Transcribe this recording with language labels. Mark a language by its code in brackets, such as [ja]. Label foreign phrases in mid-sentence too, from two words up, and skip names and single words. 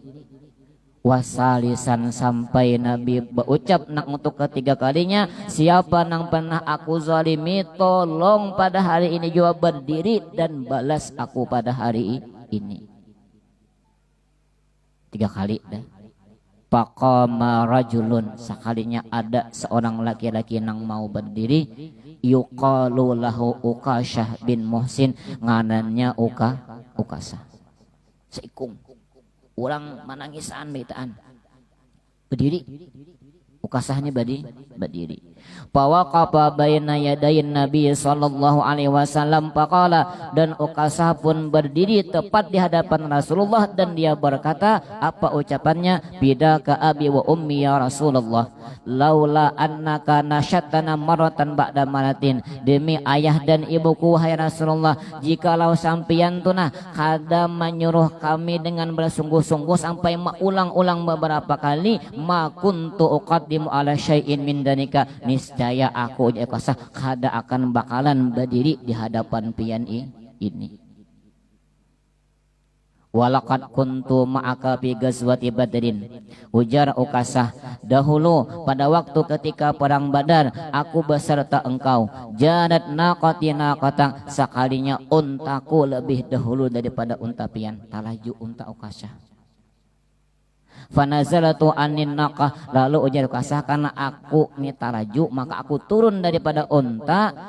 [bjn] Wasalisan, sampai Nabi berucap nak untuk ketiga kalinya, siapa nang pernah aku zalimi, tolong pada hari ini juga berdiri dan balas aku pada hari ini. 3 kali dah. [ar] فقام رجل, [bjn] sekalinya ada seorang laki-laki nang mau berdiri, [ar] يقال له [bjn] Uqasyah bin Muhsin, nganannya Uqasah. Seikung orang menangisan beritaan berdiri, Ukasahnya berdiri. [ar] فوقف بين يدي النبي صلى الله عليه وسلم فقال, [bjn] dan Ukasah pun berdiri tepat di hadapan Rasulullah dan dia berkata, apa ucapannya? [ar] فداك أبي وأمي يا رسول الله لولا أنك نشدتنا مرة بعد مرة, [bjn] demi ayah dan ibuku wahai Rasulullah, jikalau sampian tunah kada menyuruh kami dengan bersungguh-sungguh sampai ulang-ulang beberapa kali, [ar] ما كنت أقدم على شيء من ذلك, [bjn] niscaya aku Ukasah kada akan bakalan berdiri di hadapan pian ini. [ar] ولقد كنت معك في غزوة بدر, [bjn] ujar Ukasah, dahulu pada waktu ketika perang Badar aku beserta engkau. [ar] جادت ناقتي [bjn] naqatang, sekalinya untaku lebih dahulu daripada unta pian. Talaju unta Ukasah. [ar] فنزلت عن الناقة, [bjn] lalu ujar Ukasah, karena aku ini talaju maka aku turun daripada unta.